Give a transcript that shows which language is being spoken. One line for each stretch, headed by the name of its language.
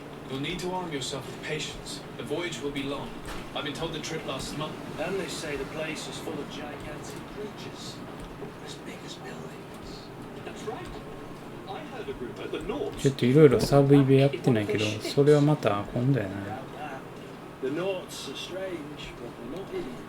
English: You'll need to arm yourself with patience. The voyage will be long. I've been told the trip lasts months. And they say the place is full of gigantic creatures. As big as buildings. That's right. I heard a rumor at the north.
Japanese: ちょっといろいろサブイベやってないけど、それはまた今度やな。
English: The Naughts are strange, but they're not idiots.